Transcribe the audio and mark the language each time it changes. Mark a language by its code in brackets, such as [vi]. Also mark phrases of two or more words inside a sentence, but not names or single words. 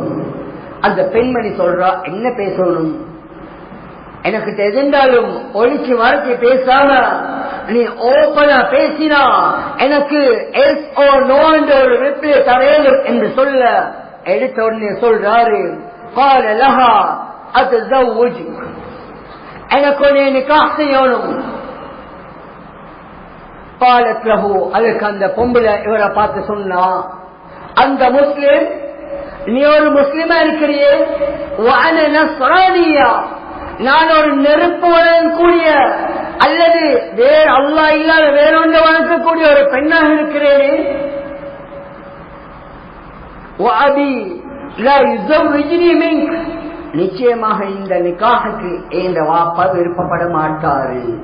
[ta] அந்த பெண்மணி சொல்றா, என்ன பேசணும்? எனக்கு தெரிந்தாலும் ஒழிச்சு மறைச்சு பேசாம நீ ஓப்பனா பேசினா எனக்கு [en] yes or no [ta] என்ற ஒரு ரிப்ளை தரேன் என்று சொல்ல எடுத்த உடனே சொல்றாரு, [ar] قال لها اتزوجك, [ta] எனக்கு நீ நிக்காஹ் செய்யணும். [ar] قالت له, [ta] அதுக்கு அந்த பொம்பளை இவரை பார்த்து சொன்னா, அந்த முஸ்லிம், நீ ஒரு முஸ்லிமா இருக்கிறியே, [ar] وانا نصرانيه, [ta] நான் ஒரு நெருப்பு வணங்கக்கூடிய அல்லது வேறு அல்லாஹ் இல்லாத வேறொன்று வணங்கக்கூடிய ஒரு பெண்ணாக இருக்கிறேனே. நிச்சயமாக இந்த நிக்காஹுக்கு இந்த வாப்பா விருப்பப்பட மாட்டாரு.